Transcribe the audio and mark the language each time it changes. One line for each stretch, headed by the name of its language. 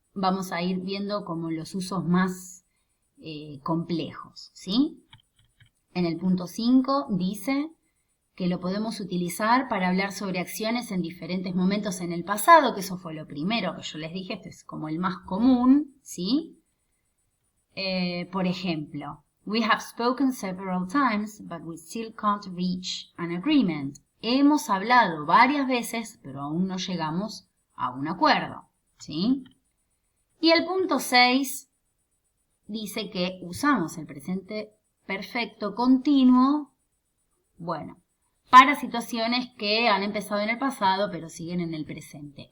Spanish: Vamos a ir viendo como los usos más complejos, ¿sí? En el punto 5 dice que lo podemos utilizar para hablar sobre acciones en diferentes momentos en el pasado, que eso fue lo primero que yo les dije, esto es como el más común, ¿sí? Por ejemplo,
English: we have spoken several times, but we still can't reach an agreement.
Spanish: Hemos hablado varias veces, pero aún no llegamos a un acuerdo, ¿sí? Y el punto 6 dice que usamos el presente perfecto continuo, bueno, para situaciones que han empezado en el pasado pero siguen en el presente.